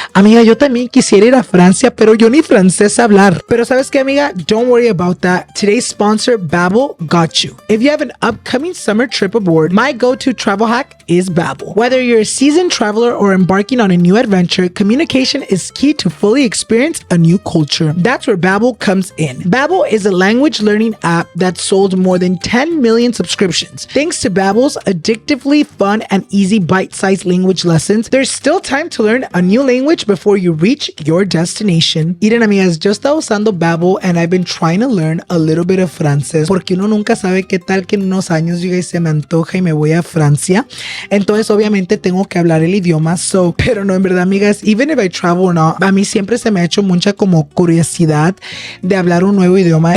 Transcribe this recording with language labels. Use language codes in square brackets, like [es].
[es] Amiga, yo también quisiera ir a Francia, pero yo ni francés sé hablar. Pero ¿sabes qué, amiga? [en] Don't worry about that. Today's sponsor, Babbel, got you. If you have an upcoming summer trip abroad, my go-to travel hack is Babbel. Whether you're a seasoned traveler or embarking on a new adventure, communication is key to fully experience a new culture. That's where Babbel comes in. Babbel is a language learning app that sold more than 10 million subscriptions. Thanks to Babbel's addictively fun and easy bite-sized language lessons, there's still time to learn a new language before you reach your destination. [es] Miren, amigas, yo estaba usando Babbel [en] and I've been trying to learn a little bit of [es] francés porque uno nunca sabe qué tal que en unos años [en] you guys [es] se me antoja y me voy a Francia. Entonces, obviamente tengo que hablar el idioma. Pero no, en verdad, amigas, [en] even if I travel or not, [es] a mí siempre se me ha hecho mucha como curiosidad de hablar un nuevo idioma.